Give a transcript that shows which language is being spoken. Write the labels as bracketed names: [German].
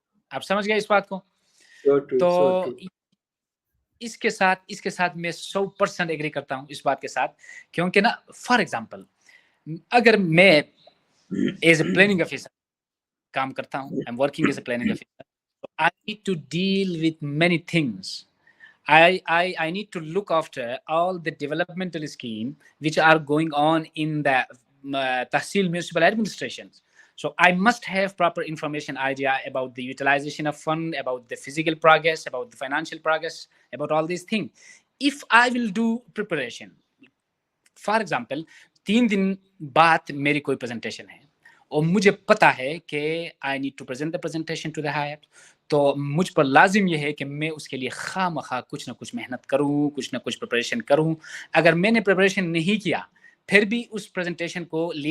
[Urdu] آپ سمجھ گئے اس بات کو؟ تو اس کے ساتھ میں 100% ایگری کرتا ہوں اس بات کے ساتھ، کیونکہ نا فار ایگزامپل اگر میں ایز اے پلاننگ آفیسر کام کرتا ہوں، [English] I am working as a planning officer, I need to deal with many things. I need to look after all the developmental scheme which are going on in the Tahsil municipal administrations. So I must have proper information idea about the utilization of fund, about the physical progress, about the financial progress, about all these things. If I will do preparation, for example [Urdu] 3 دن بعد میری کوئی presentation ہے اور مجھے پتا ہے کہ [English] I need to present the presentation to the higher, [Urdu] تو مجھ پر لازم یہ ہے کہ میں اس کے لیے خواہ مخواہ کچھ نہ کچھ محنت کروں، کچھ نہ کچھ پریپریشن کروں۔ اگر میں نے پریپریشن نہیں کیا پھر بھی اس پریزنٹیشن کو